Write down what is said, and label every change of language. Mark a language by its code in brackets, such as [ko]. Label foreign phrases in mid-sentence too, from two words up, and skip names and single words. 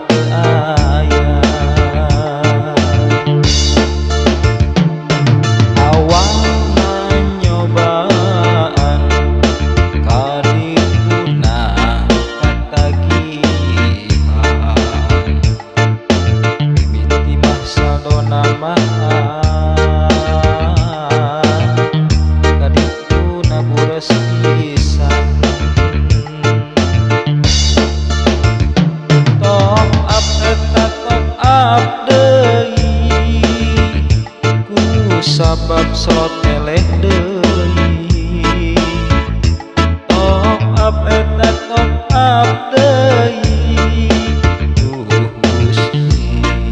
[su] aya awal nyobaan kadituna katagihan mimiti mah saldona kadituna buras pisan [en] top up [su] eta [en] top up [su] deui ku sabab slot eleh deui [en] top up [su] eta [en] top up [su] deui Gusti